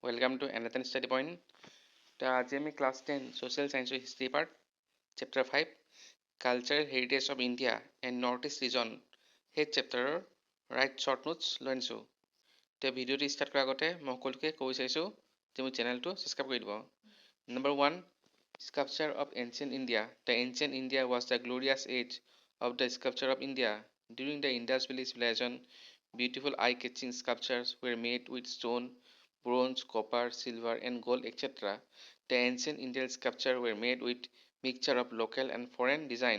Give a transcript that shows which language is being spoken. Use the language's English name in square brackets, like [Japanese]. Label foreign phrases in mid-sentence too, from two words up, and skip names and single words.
[English] welcome to another study point. [Assamese] আজি আমি Class 10 Social Science History Part Chapter 5 Cultural Heritage of India and Northeast Region সেই চেপ্টাৰৰ [English] right short notes [Assamese] লৈ আনিছোঁ। এতিয়া ভিডিঅ'টো ষ্টাৰ্ট কৰাৰ আগতে মই সকলোকে ক'ব বিচাৰিছোঁ যে মোৰ চেনেলটো ছাবস্ক্ৰাইব কৰি দিব। [English] Number 1, Sculpture of Ancient India. The ancient India was the glorious age of the sculpture of India. During the Indus Valley civilization, beautiful eye-catching sculptures were made with stone, bronze, copper, silver, and gold, etc. The ancient Indian sculptures were made with mixture of local and foreign design.